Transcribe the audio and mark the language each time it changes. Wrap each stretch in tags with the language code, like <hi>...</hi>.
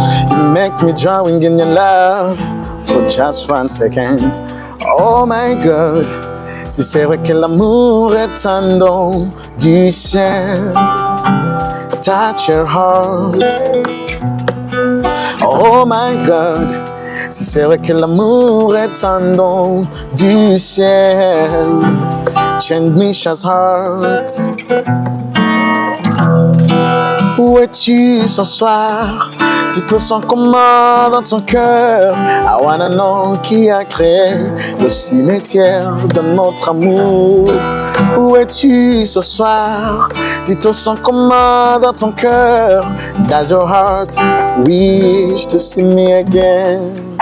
<en>You make me drowning in your love for just 1 second. Oh my God,</en> <fr>si c'est vrai que l'amour est un don du ciel.</fr> <en>Touch your heart. Oh my God,</en> <fr>si c'est vrai que l'amour est un don du ciel.</fr> <en>Change Misha'S heart.</en> <fr>Où es-tu ce soir? Tu te sens comment dans ton cœur?</fr> <en>I wanna know</en> <fr>qui a créé le cimetière de notre amour. Où es-tu ce soir? Tu te sens comment dans ton cœur?</fr> <en>Does your heart wish to see me again?</en>